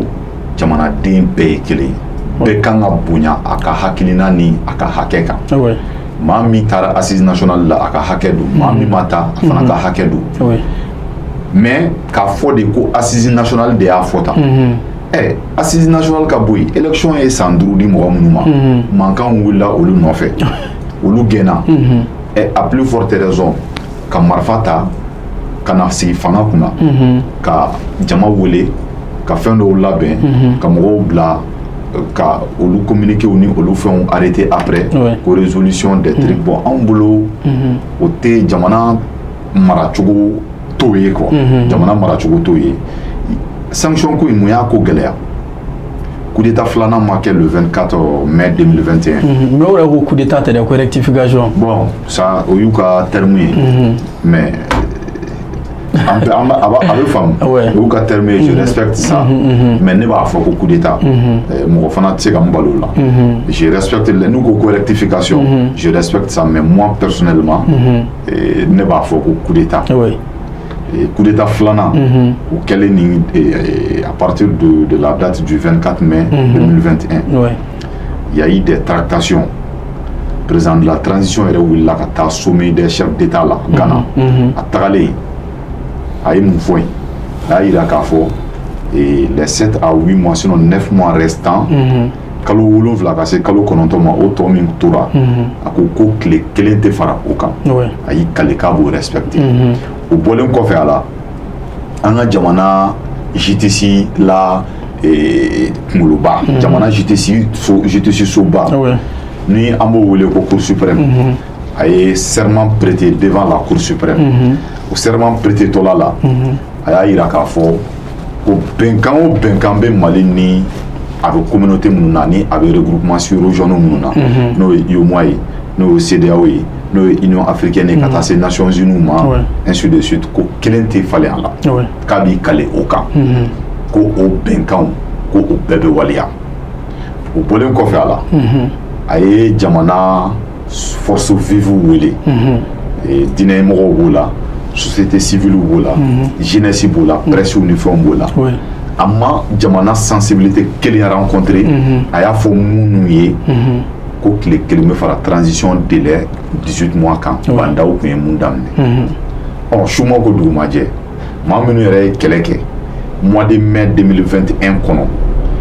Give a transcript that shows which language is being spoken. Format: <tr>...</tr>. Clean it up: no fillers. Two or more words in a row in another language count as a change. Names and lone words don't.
<bm>jamanaden bɛɛ ye kelen bɛɛ kan ka bonya a ka hakilina ni a ka hakɛ kan maa min taara</bm> <fr>assise nationale</fr> <bm>la a ka hakɛ don maa min ma taa a fana ka hakɛ don mais k'a fɔ de ko</bm> <fr>assise nationale</fr> <bm>de y'a fɔ tan</bm> <fr>assise nationale</fr> <bm>ka bɔ yen élection ye san 5 di mɔgɔ minnu ma mankanw wulila olu nɔfɛ olu gɛnna</bm> <fr>à plus forte raison</fr> <bm>ka marifa ta ka na sigi fanga kunna ka jama wele ka fɛn dɔw labɛn ka mɔgɔw bila ka olu communiquer ni olu fɛnw arrêter après ko</bm> <fr>résolution des trucs</fr> <bm>bon anw bolo o tɛ jamana maracogo t'o ye quoi jamana maracogo t'o ye sanction ko in mun y'a ko gɛlɛya</bm> <fr>coup d'état</fr> <bm>filanan ma kɛ</bm> <fr>le 24 mai 2021</fr> <bm>mais o yɛrɛ ko</bm> <fr>coup d'état</fr> <bm>tɛ dɛ ko rectification</bm> <fr>bon ça</fr> <bm>o y'u ka terme ye mais a bɛ faamu o y'u ka terme ye</bm> <fr>je respecte ça mais</fr> <bm>ne b'a fɔ ko</bm> <fr>coup d'état</fr> <bm>mɔgɔ fana tɛ se ka n balo la</bm> <fr>je respecte</fr> <bm>n'u ko ko rectification</bm> <fr>je respecte ça mais moi personnellement</fr> <bm>ne b'a fɔ ko</bm> <fr>coup d'état coup d'état</fr> <bm>filanan o kɛlen ni</bm> <fr>à partir de la date du 24 mai 2021 il y a eu des tractations président de la transition</fr> <bm>yɛrɛ wulila ka taa</bm> <fr>sommet des chefs d'état</fr> <bm>la Ghana a tagalen a ye mun fɔ yen a y'a yira k'a fɔ</bm> <fr>les 7 à 8 mois sinon 9 mois restants</fr> <bm>kalo 7 ka se kalo 9 ma o tɔ min tora a ko tile 1 tɛ fara o kan a y'i kale k'a b'o respecter o bɔlen kɔfɛ a la an ka jamana JTC la kunkoloba jamana JTC soba ni an b'o wele ko</bm> <fr>Cour suprême</fr> <bm>a ye</bm> <fr>serment prêté devant la Cour suprême</fr> <bm>o</bm> <fr>serment prêté</fr> <bm>tɔla la a y'a yira k'a fɔ ko bɛnkan o bɛnkan bɛ Mali ni a bɛ communauté minnu na ni a bɛ</bm> <fr>regroupement sur-régionaux</fr> <bm>minnu na n'o ye UEMOA ye n'o ye CEDEAO ye n'o ye</bm> <fr>Union africaine</fr> <bm>ye ka taa se Nations Unies ma</bm> <fr>ainsi de suite</fr> <bm>ko kelen tɛ falen a la k'a b'i kale o kan ko o bɛnkanw ko o bɛɛ bɛ waleya o bɔlen kɔfɛ a la a ye jamana</bm> <fr>force vive</fr> <bm>wele diinɛmɔgɔw b'o la</bm> <fr>société civile</fr> <bm>b'o la jeunesse b'o la presse ni fɛnw b'o la a ma jamana sensibilité kelen rencontré a y'a fɔ minnu ye ko tile 1 bɛ fara</bm> <fr>transition délai 18 mois</fr> <bm>kan bandaw tun ye mun daminɛ Chuma ko dugumajɛ maa minnu yɛrɛ ye kɛlɛ kɛ</bm> <fr>mois de mai 2021</fr> <bm>kɔnɔ</bm>